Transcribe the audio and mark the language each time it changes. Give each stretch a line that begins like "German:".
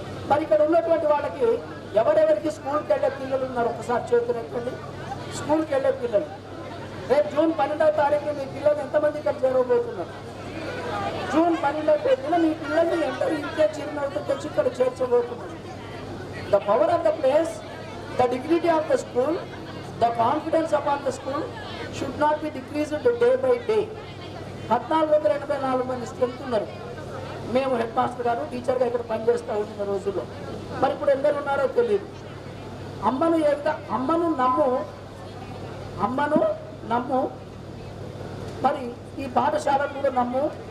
Telugu: మరి ఇక్కడ ఉన్నటువంటి వాళ్ళకి ఎవరెవరికి స్కూల్కి వెళ్ళే పిల్లలు ఉన్నారు ఒకసారి చేతులు ఎత్తండి. స్కూల్కి వెళ్ళే పిల్లలు రేపు జూన్ 12వ తారీఖున మీ పిల్లలు ఎంతమంది ఇక్కడ చేరబోతున్నారు? జూన్ 12వ తేదీన మీ పిల్లల్ని ఎంటర్ ఇంకే చిరునవ్వుతో తెచ్చి ఇక్కడ చేర్చబోతున్నారు.
English: The power of the place, the dignity of the school, the confidence upon the school should not be decreased day by day.
Telugu: 1484 మంది స్ట్రెంత్ ఉన్నారు. మేము హెడ్ మాస్టర్ గారు టీచర్గా ఇక్కడ పనిచేస్తూ ఉంటున్న రోజుల్లో. మరి ఇప్పుడు ఎందరు ఉన్నారో తెలియదు. అమ్మను నమ్ము, మరి ఈ పాఠశాలను కూడా నమ్ము.